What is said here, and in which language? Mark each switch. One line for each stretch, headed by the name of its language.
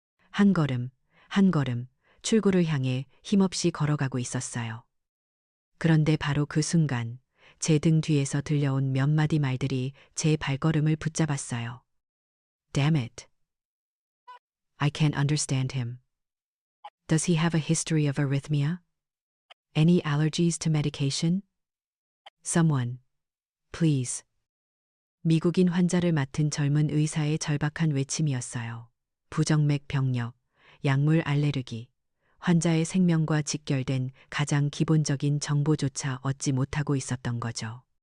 Korean: 한 걸음, 한 걸음 출구를 향해 힘없이 걸어가고 있었어요. 그런데 바로 그 순간 제 등 뒤에서 들려온 몇 마디 말들이 제 발걸음을 붙잡았어요.
English: Damn it. I can't understand him. Does he have a history of arrhythmia? Any allergies to medication? Someone, please.
Korean: 미국인 환자를 맡은 젊은 의사의 절박한 외침이었어요. 부정맥 병력, 약물 알레르기, 환자의 생명과 직결된 가장 기본적인 정보조차 얻지 못하고 있었던 거죠.